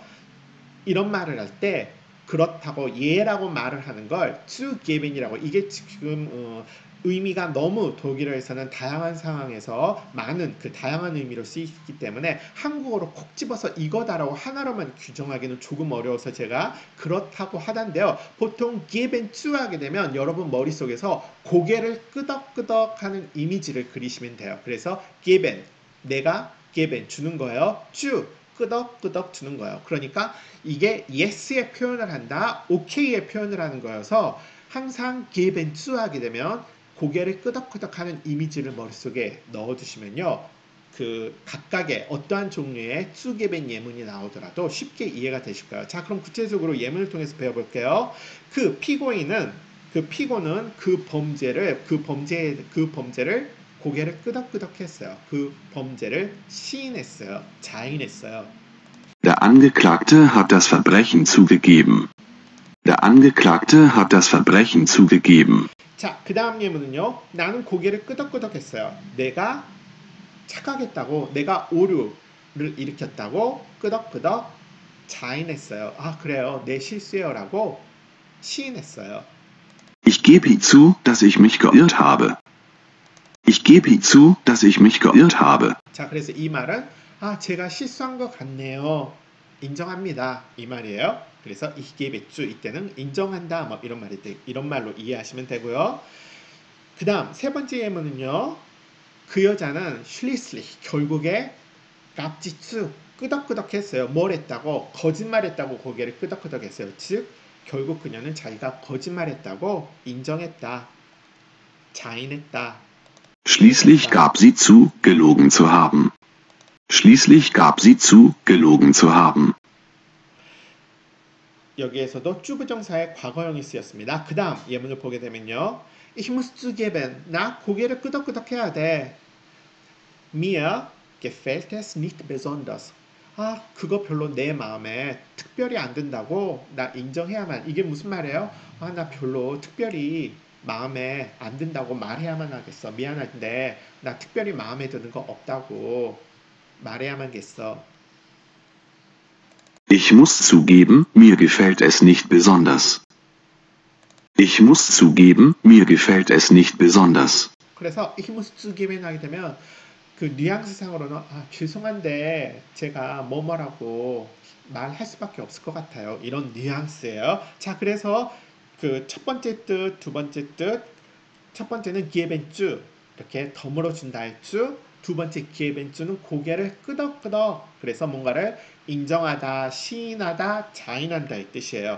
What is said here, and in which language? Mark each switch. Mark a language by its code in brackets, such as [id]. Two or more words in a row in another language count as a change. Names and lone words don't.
[ko] 이런 말을 할 때 그렇다고 예라고 말을 하는 걸 zugeben이라고 이게 지금 의미가 너무 독일어에서는 다양한 상황에서 많은 그 다양한 의미로 쓰이기 때문에 한국어로 콕 집어서 이거다라고 하나로만 규정하기는 조금 어려워서 제가 그렇다고 하단데요. 보통 [de] geben zu [ko] 하게 되면 여러분 머릿속에서 고개를 끄덕끄덕 하는 이미지를 그리시면 돼요. 그래서 geben 내가 geben 주는 거예요. zu 끄덕끄덕 주는 거예요. 그러니까 이게 yes의 표현을 한다, okay의 표현을 하는 거여서 항상 give and to 하게 되면 고개를 끄덕끄덕 하는 이미지를 머릿속에 넣어두시면요. 그 각각의 어떠한 종류의 to give and 예문이 나오더라도 쉽게 이해가 되실 거예요. 자, 그럼 구체적으로 예문을 통해서 배워볼게요. 피고는 그 범죄를 고개를 끄덕끄덕 했어요. 그 범죄를 시인했어요. 자인했어요. [de] Der Angeklagte hat das Verbrechen zugegeben. Der Angeklagte hat das Verbrechen zugegeben. [ko] 자, 그 다음 예문은요. 나는 고개를 끄덕끄덕 했어요. 내가 착각했다고, 내가 오류를 일으켰다고 끄덕끄덕 자인했어요. 아, 그래요. 내 실수예요. 라고 시인했어요. [de] Ich gebe zu, dass ich mich geirrt habe. Ich gebe zu, dass ich mich geirrt habe. [ko] 자, 그래서 이 말은 제가 실수한 것 같네요. 인정합니다. 이 말이에요. 그래서 [de] ich gebe zu [ko] 이때는 인정한다 뭐 이런 말로 이해하시면 되고요. 그 다음 세 번째 예문은요. 그 여자는 schließlich 결국에 깝지추 끄덕끄덕 했어요. 뭘 했다고? 거짓말했다고 고개를 끄덕끄덕 했어요. 즉 결국 그녀는 자기가 거짓말했다고 인정했다. 자인했다. [de] Schließlich gab sie zu, gelogen zu haben. Schließlich gab sie zu, gelogen zu haben. [ko] 여기에서도 주부정사의 과거형이 쓰였습니다. 그 다음 예문을 보게 되면요. [de] Ich muss zugeben. [ko] 나 고개를 끄덕끄덕 해야 돼. [de] Mir gefällt es nicht besonders. [ko] 그거 별로 내 마음에 특별히 안 든다고 나 인정해야만. 이게 무슨 말이에요? 나 별로 특별히 마음에 안 든다고 말해야만 하겠어. 미안한데 나 특별히 마음에 드는 거 없다고 말해야만겠어. [de] Ich muss zugeben, mir gefällt es nicht besonders. Ich muss zugeben, mir gefällt es nicht besonders. [ko] 그래서 [de] ich muss zugeben [ko] 하게 되면 그 뉘앙스상으로는 죄송한데 제가 뭐뭐라고 말할 수밖에 없을 것 같아요. 이런 뉘앙스예요. 자, 그래서 그 첫 번째 뜻, 두 번째 뜻, 첫 번째는 기에벤쭈 이렇게 덤으로 준다 할 주, 두 번째 기에벤쭈는 고개를 끄덕끄덕 그래서 뭔가를 인정하다, 시인하다, 자인한다 이 뜻이에요.